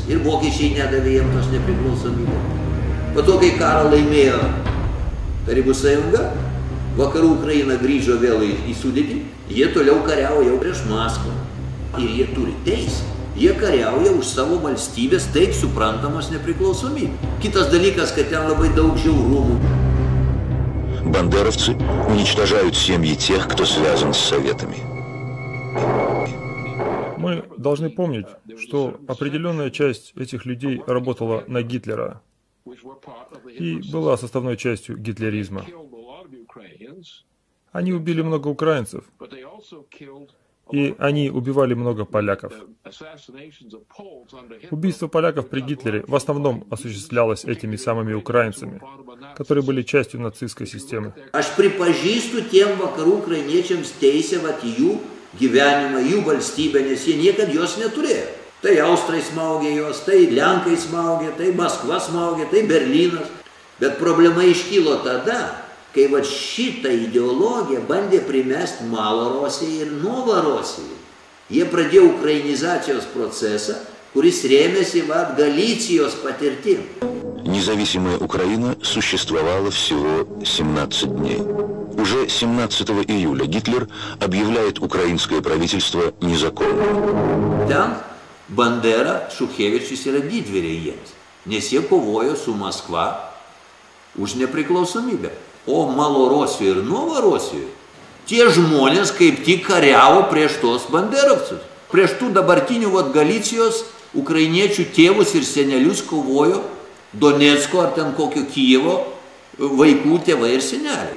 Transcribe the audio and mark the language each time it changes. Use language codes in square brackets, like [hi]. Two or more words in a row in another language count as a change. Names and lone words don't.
[lt] Ir vokiečiai nedavė jiems tos nepriklausomybės. Po to, kai karą laimėjo Tarybų sąjunga, vakarų Ukraina grįžo vėl į sudėtį, jie toliau kariavo jau prieš Maskvą. Ir jie turi teisę. Jie kariauja už savo valstybės taip suprantamos nepriklausomybę. Kitas dalykas, kad ten labai daug žiaurumų. [ru] Бандеровцы уничтожают семьи тех, кто связан с советами. Мы должны помнить, что определенная часть этих людей работала на Гитлера и была составной частью гитлеризма. Они убили много украинцев, и они убивали много поляков. Убийство поляков при Гитлере в основном осуществлялось этими самыми украинцами, которые были частью нацистской системы. [lt] Aš pripažįstu tiem vakarų ukrainiečiams teisę jų gyvenimą, jų valstybę, nes jie niekad jos neturėjo. Tai Austrai smaugė jos, tai Lenkai smaugė, tai Maskva smaugė, tai Berlynas. Bet problema iškilo tada, kai šitą ideologiją bandė primesti Malorosijai ir Novorosijai. Jie pradėjo украинизаcijos procesą, kuris rėmėsi Galicijos patirtim. [ru] Независимая Украина существовала всего 17 дней. Уже 17 июля Гитлер объявляет украинское правительство незаконным. [lt] Ten Bandera, Šuchevičius yra didvyriai jiems, nes jie kovojo su Maskva už nepriklausomybę. O Malorosijoje ir Novorosijoje tie žmonės kaip tik kariavo prieš tos banderovcus. Prieš tų dabartinių Galicijos ukrainiečių tėvus ir senelius kovojo Donecko ar ten kokio Kijevo vaikų tėvai ir seneliai.